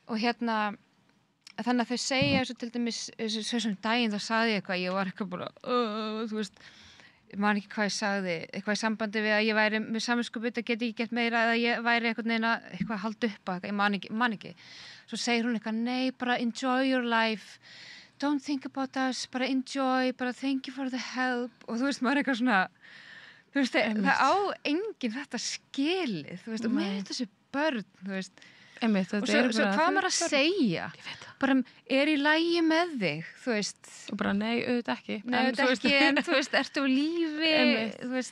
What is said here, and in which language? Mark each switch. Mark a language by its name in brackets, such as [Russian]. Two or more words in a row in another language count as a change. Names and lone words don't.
[Icelandic] og þannig að þau segja svo til dæmis, svo sem daginn þá sagði ég eitthvað, ég var eitthvað bara þú veist, ég man ekki hvað ég sagði, eitthvað í sambandi við að ég væri með samviskubit að geta ekki gert meira eða ég væri eitthvað að halda upp að ég man ekki. Svo segir hún eitthvað, nei, bara [English] enjoy your life, don't think about us, [Icelandic] bara enjoy, bara [English] thank you for the help [Icelandic] og þú veist, maður er eitthvað svona, þú veist, það á enginn þetta skilið, þú veist, og með þessu börn, þú veist, Einmitt, og svo hvað maður að segja bara er í lagi með þig þú veist og bara nei, auðvitað ekki en þú veist, ertu á lífi þú veist.